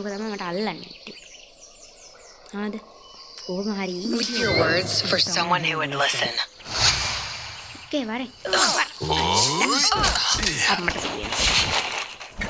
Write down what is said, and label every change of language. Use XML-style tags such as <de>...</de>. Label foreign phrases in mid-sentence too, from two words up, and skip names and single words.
<si>ඕක තමයි මට අල්ලන්නේ. හරිද? කොහොම හරි</si> <en>With your words for someone who would listen.</en> <si>Okay, වරේ. අම්මට කියන්න.</si>